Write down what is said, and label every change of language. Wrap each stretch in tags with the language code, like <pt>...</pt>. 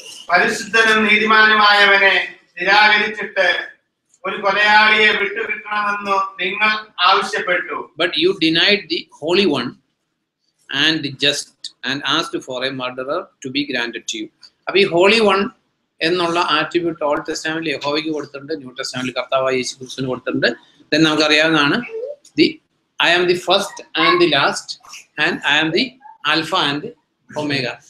<ml>പരിശുദ്ധനും നീതിമാനുമായവനെ നിരാകരിച്ചിട്ട് ഒരു കൊലയാളിയെ വിട്ടുകിട്ടണമെന്ന് നിങ്ങൾ ആവശ്യപ്പെട്ടു.</ml> <en>But you denied the Holy One and the just and asked for a murderer to be granted to you.</en> <ml>അപ്പൊ ഈ holy one എന്നുള്ള attribute old ടെസ്റ്റമെന്റിൽ യഹോവയ്ക്ക് കൊടുത്തിട്ടുണ്ട്, ന്യൂ ടെസ്റ്റമെന്റിൽ കർത്താവായ യേശു ക്രിസ്തുവിന് കൊടുത്തിട്ടുണ്ട്.</ml> <en>then</en> <ml>നമുക്കറിയാവുന്നതാണ്</ml> <en>I am the first and the last and I am the Alpha and the Omega.</en>